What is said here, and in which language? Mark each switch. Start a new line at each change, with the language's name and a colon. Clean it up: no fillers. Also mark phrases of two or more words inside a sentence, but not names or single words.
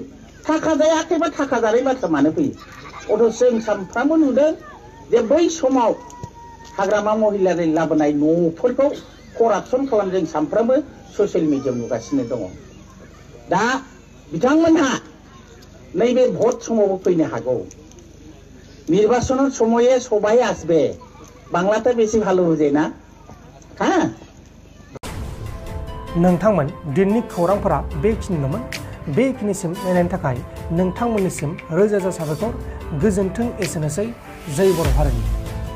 Bodo: थाखा जायाखैबा थाखा जानाय बाथ्रा मानो फैयो? अथच जों सानफ्रामबो नुदों जे बै समाव हाग्रामा महिलारि लाबोनाय न'फोरखौ करापसन खालाम जों सानफ्रामबो ससियेल मिडियायाव नुगासिनो दङ। दा बिथांमोनहा नैबे भट समावबो फैनो हागौ।
Bangla: निर्वाचনের সময়ে সবাই আসবে। বাংলাতে বেশি ভালো বুঝে না। হ্যাঁ।
Bodo: नोंथांमोन दिननि खौरांफोरा बेखिनिल'मोन। बेखिनिसिम नायनायनि थाखाय नोंथांमोननिसिम रोजा रोजा साबायखर। गोजोन्थों। एसेनोसै। जय बर' हारिनि।